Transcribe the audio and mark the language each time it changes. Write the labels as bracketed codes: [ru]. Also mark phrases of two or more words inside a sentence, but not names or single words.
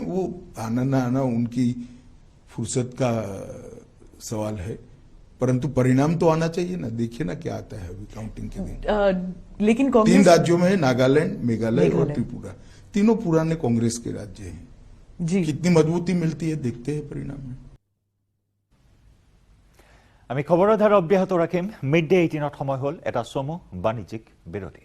[hi] वो आना ना आना उनकी फुर्सत का सवाल है, परंतु परिणाम तो आना चाहिए ना। देखिए ना क्या आता है अभी काउंटिंग के दिन। लेकिन 3 कांग्रेस राज्यों में है, नागालैंड, मेघालय और त्रिपुरा। तीनों पुराने कांग्रेस के राज्य हैं जी। कितनी मजबूती मिलती है देखते हैं परिणाम में। [as] আমি খবৰৰ ধাৰা অব্যাহত ৰাখিম। মিড ডে 18ত সময় হ'ল এটা চমু বাণিজ্যিক বিৰতিৰ।